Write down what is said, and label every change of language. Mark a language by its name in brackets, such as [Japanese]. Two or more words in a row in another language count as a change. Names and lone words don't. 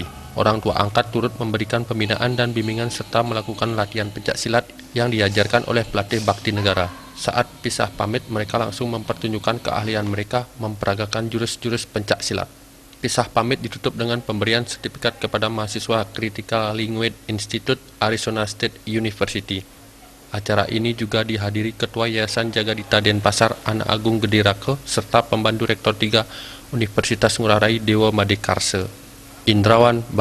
[Indonesian] Orang tua angkat turut memberikan pembinaan dan bimbingan serta melakukan latihan pencak silat yang diajarkan oleh pelatih bakti negara. Saat pisah pamit, mereka langsung mempertunjukkan keahlian mereka memperagakan jurus-jurus pencak silat. Pisah pamit ditutup dengan pemberian sertifikat kepada mahasiswa Critical Language Institute Arizona State University. Acara ini juga dihadiri Ketua Yayasan Jaga Dita Denpasar Anak Agung Gede Rake serta Pembantu Rektor 3 Universitas Ngurah Rai Dewa Madekarse. Indrawan, Bali.